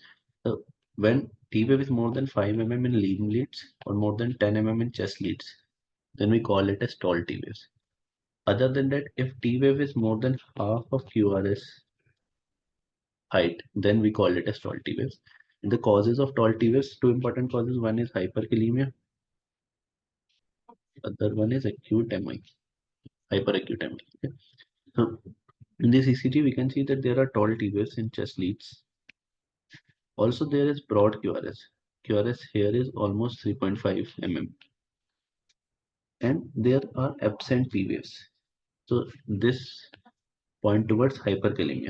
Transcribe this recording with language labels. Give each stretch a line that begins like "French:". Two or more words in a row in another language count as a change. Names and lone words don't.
English: So when T wave is more than 5 mm in lean leads or more than 10 mm in chest leads, then we call it as tall T waves. Other than that, if T wave is more than half of QRS height, then we call it as tall T waves. And the causes of tall T waves, two important causes. One is hyperkalemia. Other one is acute MI, hyperacute MI. Okay. So in this ECG, we can see that there are tall T waves in chest leads. Also, there is broad QRS. QRS here is almost 3.5 mm. And there are absent T waves. So this point towards hyperkalemia.